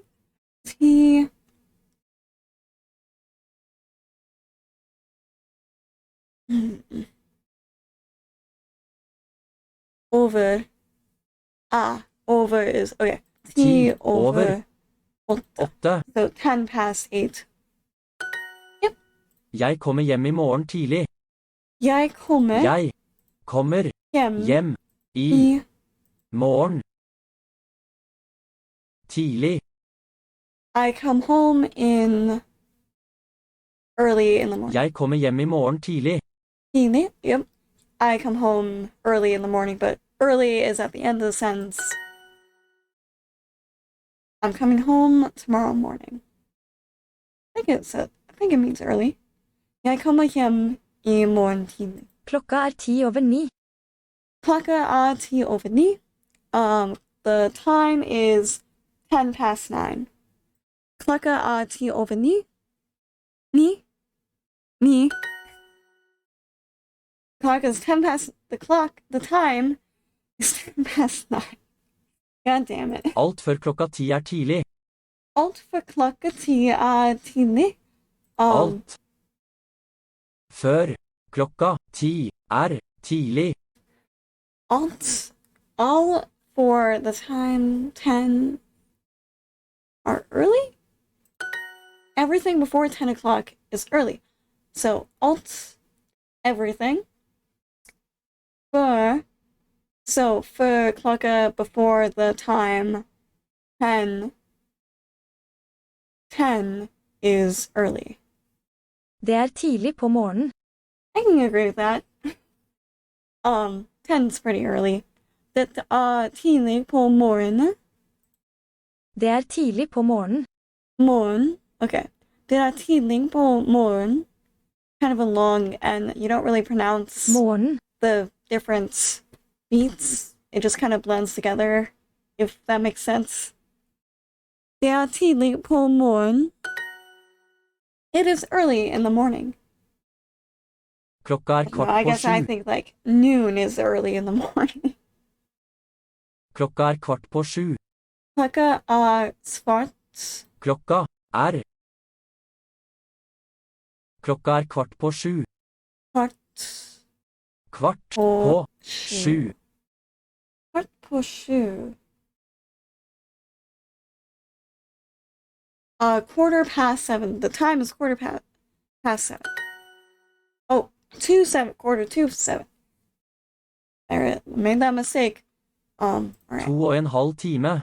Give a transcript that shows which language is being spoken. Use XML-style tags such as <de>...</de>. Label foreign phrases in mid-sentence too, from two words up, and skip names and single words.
<en>T. Over. Over is, okay. T over 8. So 10 past 8. Yep.</en> <no>Jeg kommer hjem i morgen tidlig. Jeg kommer hjem i morgen tidlig.</no> <en>I come home early in the morning.</en> <no>Jeg kommer hjem i morgen tidlig. Tidlig?</no> <en>Yep. I come home early in the morning, but early is at the end of the sentence. I'm coming home tomorrow morning. I think it means early.</en> <no>Jeg kommer hjem i morgen tidlig. Klokka er 10:09. Klokka er 10:09.</no> <en>The time is 10 past 9.</en> <no>Klokka er 10:09. Ni.</no> <en>Clock is 10 past the time is 10 past 9. God damn it.</en> <no>Alt før klokka 10 er tidlig. Alt for klokka 10 er tidlig. Alt før klokka 10 er tidlig.</no> <en>All for the time 10 are early? Everything before 10 o'clock is early. So everything.</en> <no>For klokka</no> <en>before the time 10 is early.</en> <no>Det er tidlig på morgenen.</no> <en>I can agree with that. 10's pretty early.</en> <no>Det er tidlig på morgenen. Det er tidlig på morgenen. Morgen. Okay. Det er tidlig på morgen.</no> <en>Kind of a long, and you don't really pronounce</en> <no>Morgen.</no> <en>the different beats. It just kind of blends together, if that makes sense.</en> <no>Det er tidlig på morgen.</no> <en>It is early in the morning.</en> <no>Klokka er kvart</no> <en>I</en> <no>på</no> <en>guess I</en> <no>7.</no> <en>think like noon is early in the morning.</en> <no>Klokka er kvart på 7. Klokka er svart. Klokka er kvart på 7. Kvart på 7. Kvart på 7.</no> <en>Quarter past 7. The time is past 7. Oh, 2:07. Quarter to 7. I made that mistake. All right.</en> <no>2,5 time.</no>